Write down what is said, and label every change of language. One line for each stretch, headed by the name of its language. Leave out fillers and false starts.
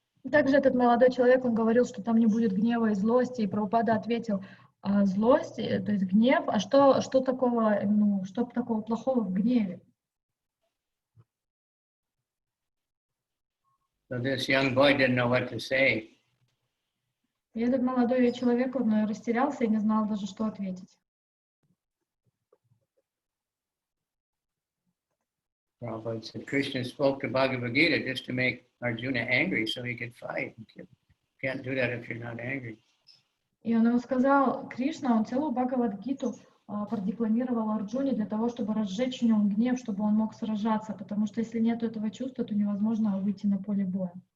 Russian: Также этот молодой человек, он говорил, что там не будет гнева и злости, и Прабхупада ответил, злость, то есть гнев, а что такого, ну, что такого плохого в гневе?
English: So this young boy didn't know what to say.
Russian: И этот молодой человек, он растерялся и не знал даже, что ответить.
English: Prabhupada said, Krishna spoke to Bhagavad Gita just to make Arjuna angry so he could fight. You can't do that if you're not angry.
Russian: И он ему сказал, Кришна, он целую Бхагавад-гиту продекламировал Арджуне для того, чтобы разжечь в нем гнев, чтобы он мог сражаться, потому что если нет этого чувства, то невозможно выйти на поле боя.